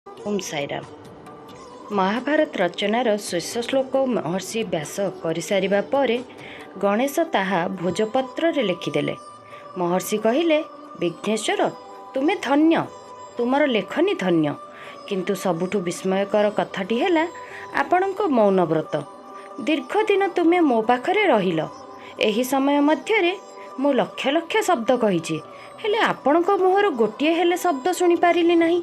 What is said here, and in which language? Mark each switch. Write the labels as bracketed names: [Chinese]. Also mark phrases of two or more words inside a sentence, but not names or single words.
[Odia] ଓମ ସାଈରାମ। ମହାଭାରତ ରଚନାର ଶେଷ ଶ୍ଲୋକ ମହର୍ଷି ବ୍ୟାସ କର ପର ଗଣେଶ ତାହା ଭୋଜପତ୍ର ଲିଖିଦେଲେ। ମହର୍ଷି କହିଲେ, ବିଘ୍ନେଶ୍ୱର ତୁମେ ଧନ୍ୟ, ତୁମର ଲେଖନୀ ଧନ୍ୟ, କିନ୍ତୁ ସବୁଠୁ ବିସ୍ମୟକର କଥାଟି ହେ ଆପଣଙ୍କ ମୌନବ୍ରତ। ଦୀର୍ଘ ଦିନ ତୁମେ ମୋ ପାଖରେ ରହିଲ। ଏହି ସମୟ ମଧ୍ୟରେ ମୁଁ ଲକ୍ଷ ଲକ୍ଷ ଶବ୍ଦ କହିଛି, ହେଲେ ଆପଣଙ୍କ ମୁହଁର ଗୋଟିଏ ହେଲେ ଶବ୍ଦ ଶୁଣି ପାରିଲି ନାହିଁ।